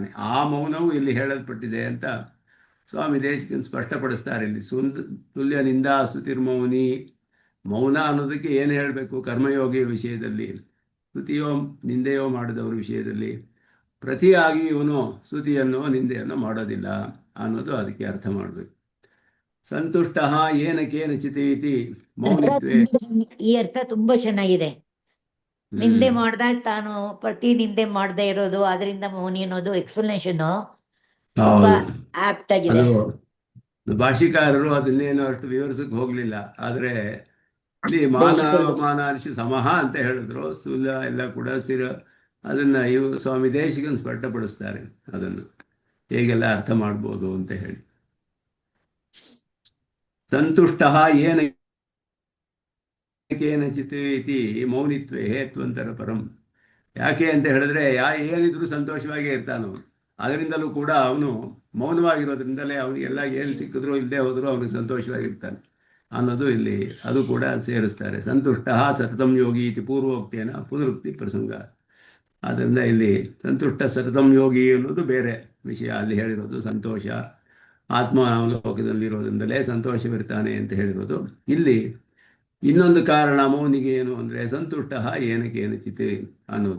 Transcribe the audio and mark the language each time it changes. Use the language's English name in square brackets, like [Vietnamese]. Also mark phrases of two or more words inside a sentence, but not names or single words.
[Kannada] ಆ ಮೌನವು ಇಲ್ಲಿ ಹೇಳಲ್ಪಟ್ಟಿದೆ ಅಂತ ಸ್ವಾಮಿ ದೇಶಿಕನ್ ಸ್ಪಷ್ಟಪಡಿಸ್ತಾರೆ. ಇಲ್ಲಿ [Sanskrit] ತುಲ್ಯನಿಂದ ಸ್ತುತಿರ್ಮೌನಿ. [Kannada] ಮೌನ ಅನ್ನೋದಕ್ಕೆ ಏನು ಹೇಳಬೇಕು? ಕರ್ಮಯೋಗಿಯ ವಿಷಯದಲ್ಲಿ, ಸ್ತುತಿಯೋ ನಿಂದೆಯೋ ಮಾಡಿದವರ ವಿಷಯದಲ್ಲಿ ಪ್ರತಿಯಾಗಿ ಇವನು ಸ್ತುತಿಯನ್ನು ನಿಂದೆಯನ್ನು ಮಾಡೋದಿಲ್ಲ ಅನ್ನೋದು ಅದಕ್ಕೆ ಅರ್ಥ ಮಾಡಬೇಕು. [Sanskrit] ಸಂತುಷ್ಟ ಏನ ಕೇನಚಿತ್ ಇತಿ ಮೌನಿತ್ವೇ. [Kannada] ಈ ಅರ್ಥ ತುಂಬಾ ಚೆನ್ನಾಗಿದೆ. ನಿಂದೆ ಮಾಡಿದಾಗ ತಾನು ಪ್ರತಿ ನಿಂದೆ ಮಾಡದೇ ಇರೋದು, ಅದರಿಂದ ಮೌನಿ ಅನ್ನೋದು ಎಕ್ಸ್ಪ್ಲನೇಷನ್ ತುಂಬಾ ಆಪ್ಟ್ ಆಗಿದೆ. ಭಾಷಿಕಾರರು ಅದನ್ನೇನು ಅಷ್ಟು ವಿವರಿಸಕ್ಕೆ ಹೋಗ್ಲಿಲ್ಲ. ಆದರೆ ಇಲ್ಲಿ ಮಾನ ಸಮಹ ಅಂತ ಹೇಳಿದ್ರು. ಸ್ಥೂಲ ಎಲ್ಲ ಕೂಡ ಸ್ಥಿರ. ಅದನ್ನು ಸ್ವಾಮಿ ದೇಶಿಕನ್ ಸ್ಪಷ್ಟಪಡಿಸ್ತಾರೆ, ಅದನ್ನು ಹೇಗೆಲ್ಲ ಅರ್ಥ ಮಾಡ್ಬೋದು ಅಂತ ಹೇಳಿ. [Sanskrit] ಸಂತುಷ್ಟ ಏನ ಕೇನಚಿತ್ ಇತಿ ಮೌನಿತ್ವೇ ಹೇತ್ವಂತರ ಪರಂ. [Kannada] ಯಾಕೆ ಅಂತ ಹೇಳಿದ್ರೆ ಏನಿದ್ರು ಸಂತೋಷವಾಗೇ ಇರ್ತಾನವನು. ಅದರಿಂದಲೂ ಕೂಡ ಅವನು ಮೌನವಾಗಿರೋದ್ರಿಂದಲೇ ಅವನಿಗೆಲ್ಲ ಏನು ಸಿಕ್ಕಿದ್ರು ಇಲ್ಲದೆ ಹೋದರೂ ಅವನಿಗೆ ಸಂತೋಷವಾಗಿರ್ತಾನೆ ಅನ್ನೋದು ಇಲ್ಲಿ ಅದು ಕೂಡ ಸೇರಿಸ್ತಾರೆ. [Sanskrit] ಸಂತುಷ್ಟ ಸತತಂ ಯೋಗಿ ಇತಿ ಪೂರ್ವೋಕ್ತೇನ ಪುನರುಕ್ತಿ ಪ್ರಸಂಗ. [Kannada] ಆದ್ದರಿಂದ ಇಲ್ಲಿ [Sanskrit] ಸಂತುಷ್ಟ ಸತತಂ ಯೋಗಿ [Kannada] ಅನ್ನೋದು ಬೇರೆ ವಿಷಯ. ಅಲ್ಲಿ ಹೇಳಿರೋದು ಸಂತೋಷ ಆತ್ಮಾವಲೋಕದಲ್ಲಿರೋದ್ರಿಂದಲೇ ಸಂತೋಷವಿರ್ತಾನೆ ಅಂತ ಹೇಳಿರೋದು. ಇಲ್ಲಿ ಇನ್ನೊಂದು ಕಾರಣ ಮೌನಿಗೆ ಏನು ಅಂದರೆ [Sanskrit] ಸಂತುಷ್ಟ ಏನಕೇನಚಿತ್ [Kannada] ಅನ್ನೋದು.